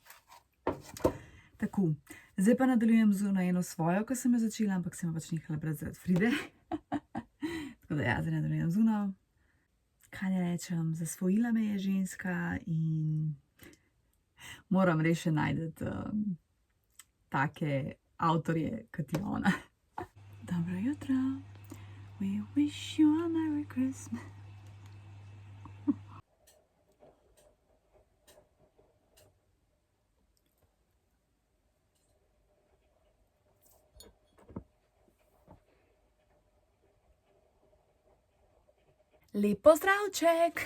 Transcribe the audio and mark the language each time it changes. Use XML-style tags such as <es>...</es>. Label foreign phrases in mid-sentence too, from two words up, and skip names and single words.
<sl>Tako, zdaj pa nadaljujem z eno svojo, ko sem jo začela, ampak sem jo pač nehala brati zaradi Fride. Tako da ja, zdaj nadaljujem z uno. Kaj ne rečem, zasvojila me je ženska in moram res še najti take avtorje, kot je ona. Dobro jutro.</sl> <en>We wish you a Merry Christmas.</en> <sl>Lep pozdravček!</sl>